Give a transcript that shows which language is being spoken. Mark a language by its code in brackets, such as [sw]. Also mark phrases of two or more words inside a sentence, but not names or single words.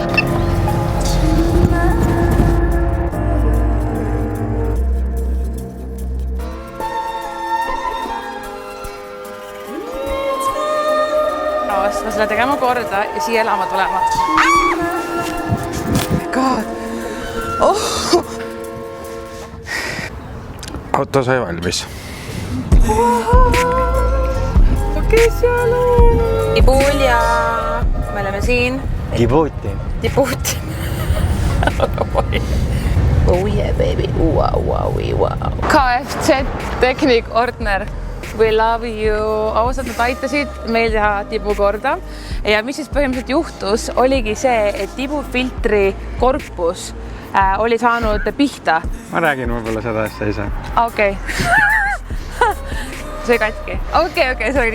[et] Ma selle tegema korda ja siia elama tulema. [en] God! Oh! [et] Auto sai valmis. Okei, seal on. Tibulja. Me oleme siin. Djibouti. [en] Djibouti. Oh yeah, baby. Wow. KFZ Technik Ordner. We love you. [et] Ausalt nad aitasid meil teha Tibu korda. Ja mis siis põhimõtteliselt juhtus, oligi see, et Tibu filtri korpus oli saanud pihta. Ma räägin võib-olla seda asja ise. Okei. see katki. Okei, see oli nii.